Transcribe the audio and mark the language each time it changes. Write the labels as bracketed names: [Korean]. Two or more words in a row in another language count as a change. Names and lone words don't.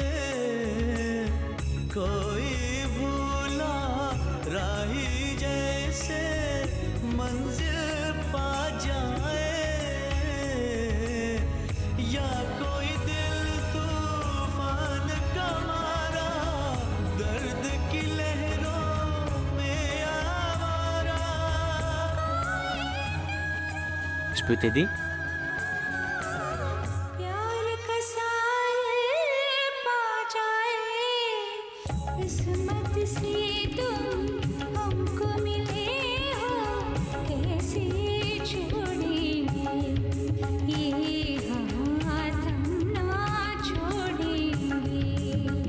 [Hindi] कोई भूला राही जैसे मंजिल पा जाए या कोई दिल तूफान का मारा दर्द की लहरों में आवारा [French] Je peux t'aider? [Hindi] प्यार का सायल पा जाए किस्मत से तुम हमको मिले हो कैसे छोड़ेंगे ये हाथ हम ना छोड़ेंगे